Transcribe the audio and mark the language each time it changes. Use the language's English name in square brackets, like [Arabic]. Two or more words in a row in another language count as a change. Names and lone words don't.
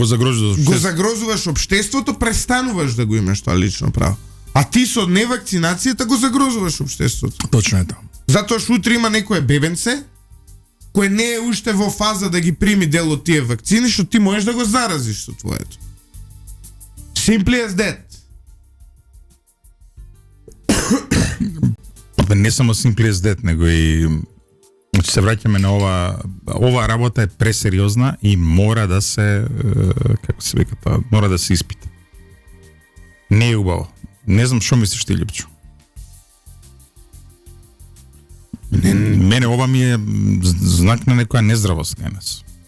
[Macedonian] загрозуваш општеството, престануваш да го имаш тоа лично право. А ти со невакцинацијата го загрозуваш општеството. Точно е тоа. Затоа што утре има некое бебенце кој не е уште во фаза да ги прими дел од тие вакцини, што ти можеш да го заразиш со твоето. [English] Simply as that. [Macedonian] Не само [English] simply as that, [Macedonian] него и значи се враќаме на ова работа е пресериозна и мора да се како се вика тоа, мора да се испита. Не е убаво. Не знам што мислиш ти, Лјупчо. Мене ова ми е знак на некоја нездравост кај нас.